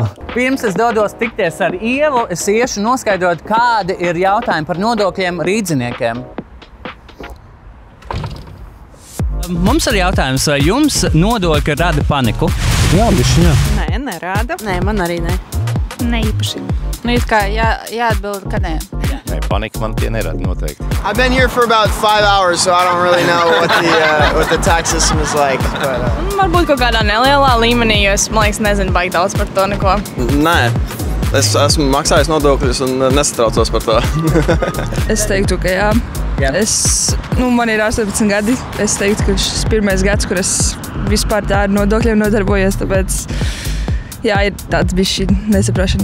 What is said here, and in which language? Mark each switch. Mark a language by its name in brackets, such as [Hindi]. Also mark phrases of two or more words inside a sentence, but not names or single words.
[Latvian] Pirms es dodos tikties ar Ievu, es iešu noskaidrot, kādi ir jautājumi par nodokļiem rīdziniekiem. Mums ir jautājums, vai jums nodokļi rada paniku? Jā, bišķi, jā. Nē, nerāda. Nē, man arī ne. Ne īpaši. Nu, it kā jāatbild, ka nē. Nē, panika man tie nerada noteikti. [English] I've been here for about 5 hours, so I don't really know what the tax system is like. But, [Latvian] Varbūt kaut kādā nelielā līmenī, jo es, man liekas, nezinu baigi daudz par to neko. Nē, es esmu maksājis nodokļus un nesatraucos par to. Es teiktu, ka jā. Man ir 18 gadi. Es teiktu, ka šis pirmais gads, kur es vispār tā ar nodokļiem nodarbojos, tāpēc jā, ir tāds bišķi nesaprašana.